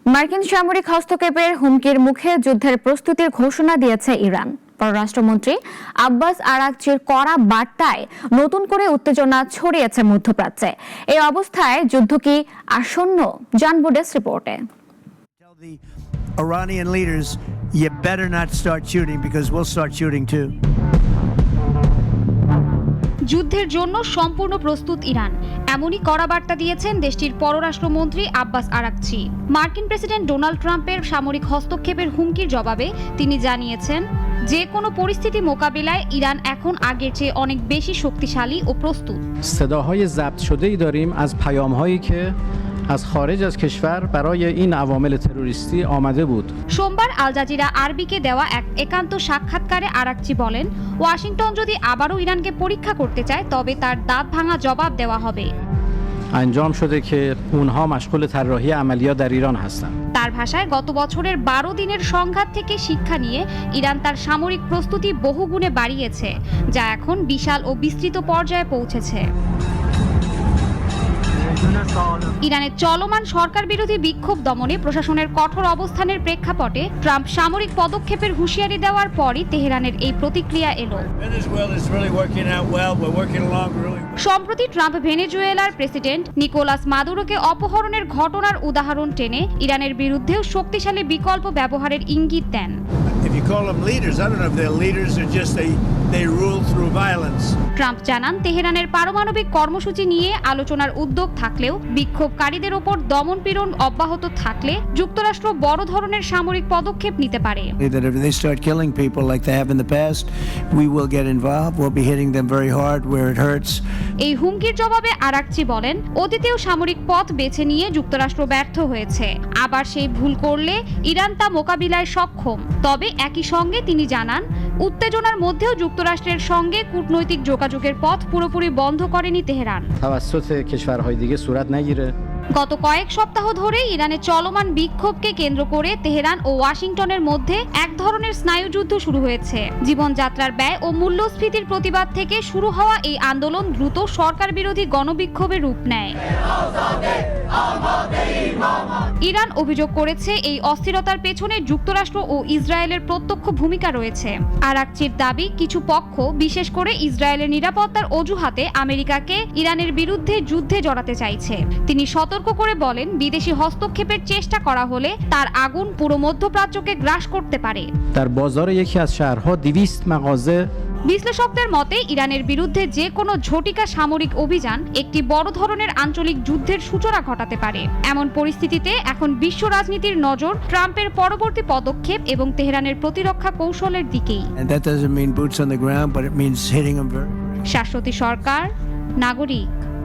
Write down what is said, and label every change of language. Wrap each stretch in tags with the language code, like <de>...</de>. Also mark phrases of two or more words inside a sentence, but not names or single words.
<bn>মার্কিন সামরিক হস্তক্ষেপের হুমকির মুখে যুদ্ধের প্রস্তুতির ঘোষণা দিয়েছে ইরান। পররাষ্ট্রমন্ত্রী আব্বাস আরাগচির কড়া বার্তায় নতুন করে উত্তেজনা ছড়িয়েছে মধ্যপ্রাচ্যে। এই অবস্থায় যুদ্ধ কি আসন্ন, জানবো ডেস্ক রিপোর্টে।</bn> <en>The Iranian leaders, you better not start shooting because we'll start shooting too.</en> <bn>যুদ্ধের জন্য সম্পূর্ণ প্রস্তুত ইরান, এমনই কড়া বার্তা দিয়েছেন দেশটির পররাষ্ট্রমন্ত্রী আব্বাস আরাগচি। মার্কিন প্রেসিডেন্ট ডোনাল্ড ট্রাম্পের সামরিক হস্তক্ষেপের হুমকির জবাবে তিনি জানিয়েছেন, যে কোনো পরিস্থিতি মোকাবিলায় ইরান এখন আগের চেয়ে অনেক বেশি শক্তিশালী ও প্রস্তুত।</bn> <fa>صداهای ضبط شده‌ای داریم از پیام‌هایی که از خارج از کشور برای این عوامل تروریستی آمده بود.</fa> <bn>সোমবার আল জাজিরা আরবিকে দেওয়া এক একান্ত সাক্ষাৎকারে আরাগচি বলেন, ওয়াশিংটন যদি আবারও ইরানকে পরীক্ষা করতে চায় তবে তার দাঁত ভাঙা জবাব দেওয়া হবে।</bn> <fa>انجام شده که اونها مشغول طراحی عملیات در ایران هستند.</fa> <bn>তার ভাষায় গত বছরের 12 দিনের সংঘাত থেকে শিক্ষা নিয়ে ইরান তার সামরিক প্রস্তুতি বহুগুণে বাড়িয়েছে, যা এখন বিশাল ও বিস্তৃত পর্যায়ে পৌঁছেছে। ইরানের চলমান সরকার বিরোধী বিক্ষোভ দমনে প্রশাসনের কঠোর অবস্থানের প্রেক্ষাপটে ট্রাম্প সামরিক পদক্ষেপের হুঁশিয়ারি দেওয়ার পরই তেহরানের এই প্রতিক্রিয়া এলো। সম্প্রতি ট্রাম্প ভেনেজুয়েলার প্রেসিডেন্ট নিকোলাস মাদুরোকে অপহরণের ঘটনার উদাহরণ টেনে ইরানের বিরুদ্ধেও শক্তিশালী বিকল্প ব্যবহারের ইঙ্গিত দেন।</bn> <en>If you call them leaders, I don't know if they're leaders or just they rule through violence.</en> <bn>ট্রাম্প জানান, তেহরানের পারমাণবিক কর্মসূচি নিয়ে আলোচনার উদ্যোগ থাকলেও বিক্ষোভকারীদের ওপর দমনপীড়ন অব্যাহত থাকলে যুক্তরাষ্ট্র বড় ধরনের সামরিক পদক্ষেপ নিতে পারে।</bn> <en>That if they start killing people like they have in the past, we will get involved. We'll be hitting them very hard where it hurts.</en> <bn>এই হুমকির জবাবে আরাগচি বলেন, অতীতেও সামরিক পথ বেছে নিয়ে যুক্তরাষ্ট্র ব্যর্থ হয়েছে, আবার সেই ভুল করলে ইরান তা মোকাবিলায় সক্ষম। তবে একই সঙ্গে তিনি জানান, উত্তেজনার মধ্যেও যুক্তরাষ্ট্রের সঙ্গে কূটনৈতিক যোগাযোগের পথ পুরোপুরি বন্ধ করেনি তেহরান।</bn> <fa>توسط کشورهای دیگه صورت نگیره.</fa> <bn>গত কয়েক সপ্তাহ ধরে ইরানে চলমান বিক্ষোভকে কেন্দ্র করে তেহরান ও ওয়াশিংটনের মধ্যে এক ধরনের স্নায়ুযুদ্ধ শুরু হয়েছে। জীবনযাত্রার ব্যয় ও মূল্যস্ফীতির প্রতিবাদ থেকে শুরু হওয়া এই আন্দোলন দ্রুত সরকার বিরোধী গণবিক্ষোভের রূপ নেয়। ইরান অভিযোগ করেছে, এই অস্থিরতার পেছনে যুক্তরাষ্ট্র ও ইসরায়েলের প্রত্যক্ষ ভূমিকা রয়েছে। আরাগচির দাবি, কিছু পক্ষ, বিশেষ করে ইসরায়েলের নিরাপত্তার অজুহাতে আমেরিকাকে ইরানের বিরুদ্ধে যুদ্ধে জড়াতে চাইছে। তিনি সতর্ক করে বলেন, বিদেশি হস্তক্ষেপের চেষ্টা করা হলে তার আগুন পুরো মধ্যপ্রাচ্যকে গ্রাস করতে পারে।</bn> <fa>در بازار یکی از شهرها 200 مغازه</fa> <bn>বিশ্লেষকদের মতে ইরানের বিরুদ্ধে যে কোনো ঝটিকা সামরিক অভিযান একটি বড় ধরনের আঞ্চলিক যুদ্ধের সূচনা ঘটাতে পারে। এমন পরিস্থিতিতে এখন বিশ্ব রাজনীতির নজর ট্রাম্পের পরবর্তী পদক্ষেপ এবং তেহরানের প্রতিরক্ষা কৌশলের দিকেই।</bn> <en>And that doesn't mean boots on the ground, but it means hitting them very.</en> <bn>শাশ্বতী সরকার, নাগরিক।</bn>